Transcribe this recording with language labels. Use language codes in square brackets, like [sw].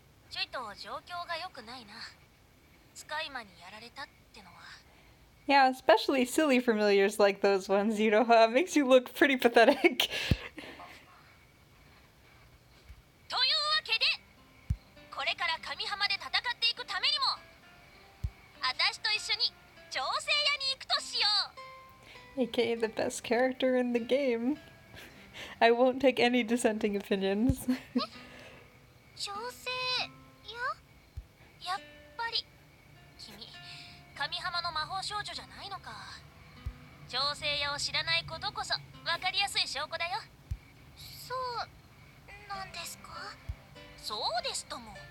[ja] ちょいと状況が良くないな。使い魔にやられたってのは。 [en] Yeah, especially silly familiars like those ones, you know, makes you look pretty pathetic. [ja] というわけで、これから神浜で戦っていくためにも、私と一緒に調整屋に行くとしよう。 [en] AKA the best character in the game. I won't take any dissenting opinions. [ja] 調整屋？やっぱり君、神浜の魔法少女じゃないのか。調整屋を知らないことこそ分かりやすい証拠だよ。そうなんですか？そうですとも。